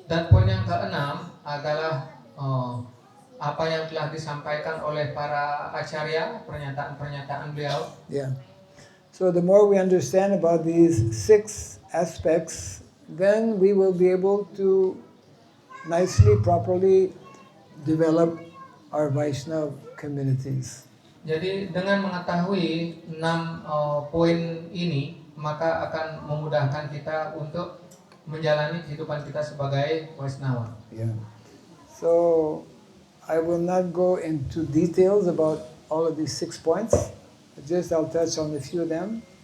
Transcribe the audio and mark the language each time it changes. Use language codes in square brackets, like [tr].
[id] Dan poin yang keenam adalah apa yang telah disampaikan oleh para acarya, pernyataan-pernyataan beliau. Yeah. [en] So the more we understand about these 6 aspects, then we will be able to nicely, properly develop our Vaishnava communities. [id] Jadi dengan mengetahui 6 poin ini, maka akan memudahkan kita untuk menjalani kehidupan kita sebagai Vaishnava. Yeah. [en] So I will not go into details about all of these 6 points. Just I'll touch on a few of them.